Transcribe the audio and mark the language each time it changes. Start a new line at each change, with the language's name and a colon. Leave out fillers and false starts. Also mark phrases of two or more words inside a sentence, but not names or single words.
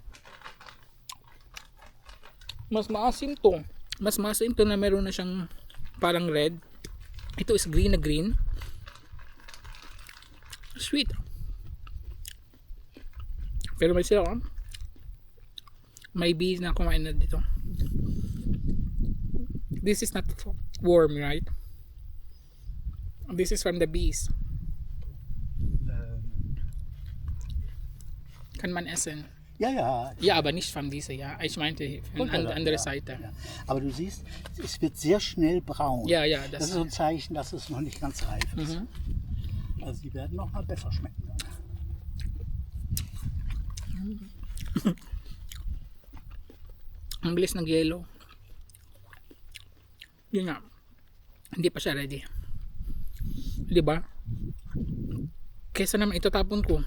Filipino: Mas maasim to. Mas maasim to na meron na siyang parang red. Ito is green na green. Sweet. Pero may sila may bees na kumain na dito.
English: This is not worm, right? This is from the bees.
German: Kann man essen. Ja, ja. Ja, aber nicht von dieser, ja. Ich meinte von andere Seite. Ja. Aber du siehst, es wird sehr schnell braun. Ja, ja, Das ist so ein Zeichen, dass es noch nicht ganz reif ist. Mhm. Also die werden noch mal besser schmecken.
Filipino: Ang bilis ng yellow. Yun nga. Hindi pa siya ready. Di ba? Kesa naman itatapon ko.